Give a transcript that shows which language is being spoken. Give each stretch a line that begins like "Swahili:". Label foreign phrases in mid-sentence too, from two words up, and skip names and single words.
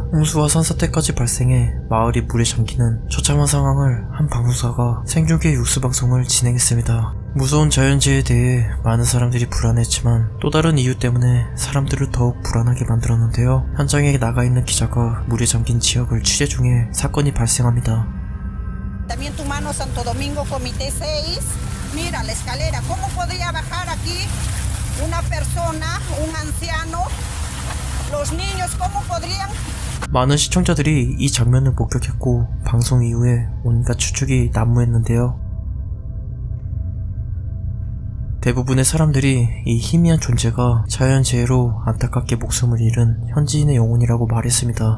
Korean: 홍수와 산사태까지 발생해 마을이 물에 잠기는 처참한 상황을 한 방송사가 생중계 뉴스 방송을 진행했습니다. 무서운 자연재해에 대해 많은 사람들이 불안했지만 또 다른 이유 때문에 사람들을 더욱 불안하게 만들었는데요. 현장에 나가 있는 기자가 물에 잠긴 지역을 취재 중에 사건이 발생합니다.
Spanish: También tu mano Santo Domingo Comité 6. Mira la escalera. ¿Cómo podría bajar aquí una persona, un anciano? Los niños, ¿cómo podrían?
Korean: 많은 시청자들이 이 장면을 목격했고 방송 이후에 온갖 추측이 난무했는데요. 대부분의 사람들이 이 희미한 존재가 자연재해로 안타깝게 목숨을 잃은 현지인의 영혼이라고 말했습니다.